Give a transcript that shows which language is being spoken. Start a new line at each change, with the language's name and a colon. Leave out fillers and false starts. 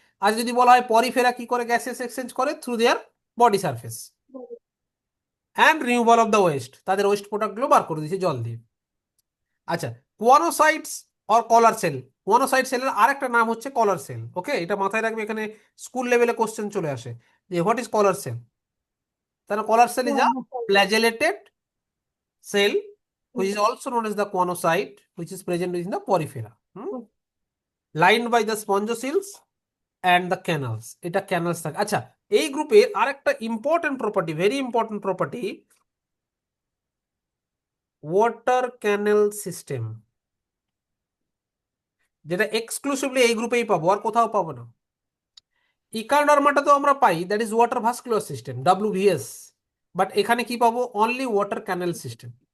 Bangla: আর যদি বলা হয় পরিফেরা কি করে গ্যাসেস এক্সচেঞ্জ করে,
English: Through their body surface. And removal of the waste,
Bangla: তাদের ওয়েস্ট প্রোডাক্টগুলো বার করে দিয়েছে জল দিয়ে। আচ্ছা, কোয়ানোসাইটস অর কলার সেল, কোয়ানোসাইট সেলের আরেকটা নাম হচ্ছে কলার সেল, ওকে, এটা মাথায় রাখবে, এখানে স্কুল লেভেলে কোশ্চেন চলে আসে যে
English: What is collar cell. তাহলে collar cell is a flagellated cell which is also known as the conocyte, which is present in the porifera, lined by the spongocells and the canals,
Bangla: এটা canals থাকে। আচ্ছা, এই গ্রুপের আরেকটা important property, very important property, water ক্যানেল system, যেটা exclusively এই গ্রুপেই পাবো, আর কোথাও পাবো না। ইকার্ডার্মাটা তো আমরা পাই,
English: that is water vascular system,
Bangla: WVS, but এখানে কি পাবো, অনলি ওয়াটার ক্যানেল সিস্টেম।